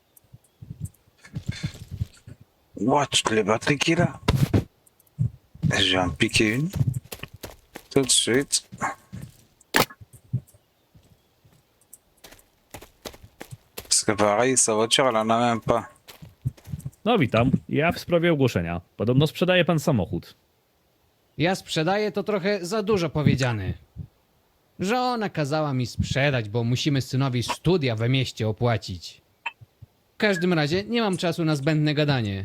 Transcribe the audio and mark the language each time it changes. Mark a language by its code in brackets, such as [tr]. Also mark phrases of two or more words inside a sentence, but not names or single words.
[fr] What, toutes les batteries qu'il a? Je vais en piquer une. Tout de suite. Parce que pareil, sa voiture, elle en a même pas. [pl] No witam, ja w sprawie ogłoszenia. Podobno sprzedaje pan samochód. Ja sprzedaję to trochę za dużo powiedziane. Żona kazała mi sprzedać, bo musimy synowi studia we mieście opłacić. W każdym razie nie mam czasu na zbędne gadanie.